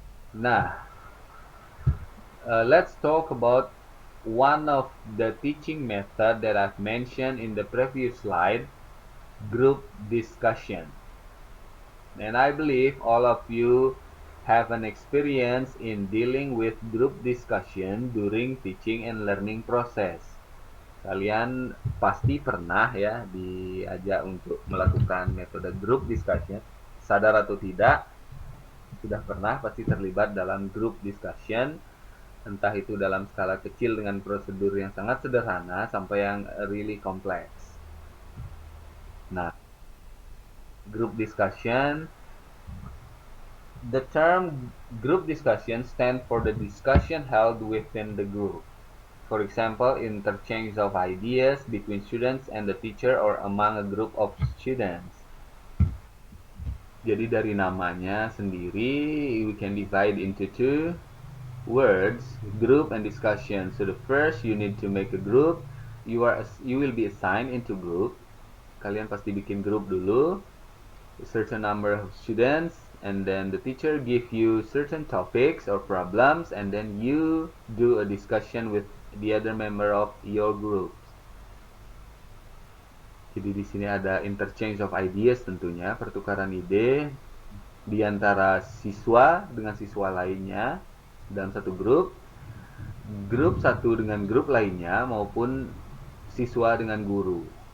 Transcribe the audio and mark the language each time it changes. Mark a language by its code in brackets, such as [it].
[en] Nah, let's talk about one of the teaching method that I've mentioned in the previous slide, group discussion. And I believe all of you have an experience in dealing with group discussion during teaching and learning process. [id] Kalian pasti pernah ya diajak untuk melakukan metode group discussion, sadar atau tidak, sudah pernah pasti terlibat dalam group discussion, entah itu dalam skala kecil dengan prosedur yang sangat sederhana sampai yang [en] really complex. Nah, group discussion, the term group discussion stands for the discussion held within the group. For example, interchange of ideas between students and the teacher or among a group of students. [id] Jadi dari namanya sendiri, [en] we can divide into two words, group and discussion. So the first, you need to make a group. You will be assigned into group. [id] Kalian pasti bikin grup dulu, [en] a certain number of students, and then the teacher give you certain topics or problems, and then you do a discussion with the other member of your group. [id] Jadi di sini ada [en] interchange of ideas [id] tentunya, pertukaran ide di antara siswa dengan siswa lainnya dalam satu grup satu dengan grup lainnya, maupun siswa dengan guru.